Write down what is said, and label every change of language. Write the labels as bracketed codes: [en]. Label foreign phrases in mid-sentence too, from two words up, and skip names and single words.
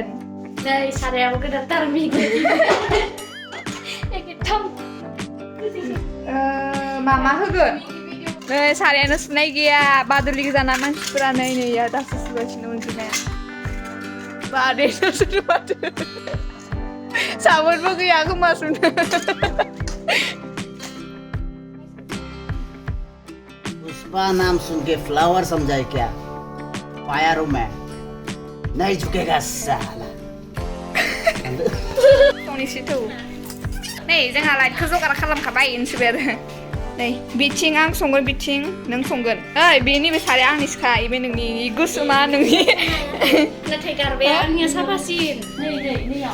[brx] नै सारायाबो गोदानथार मिगि एकदम मा होगोन नै सारायानो सुनाय गैया बादुलि गोजाना मानसिफोरा नै नैया दासो सुगासिनो अनजिमाया बादेनो सुनो माथो साबोनबो गैया खोमा सुनो [hi] पुष्पा नाम सुन के फ्लावर समझाए क्या पाया रू मैं नहीं झुकेगा साला [brx] संनिसै थौ नै जोंहा लाइटखौ जगार खालामखाबाय इनसुबाय आरो नै बिथिं आं संगोन बिथिं नों संगोन ओइ बेनि बे साराया आंनिसोखा बे नोंनि गोसोमा नोंनि नाथाय गारबाया आंनिया साफासिन नै नैयाव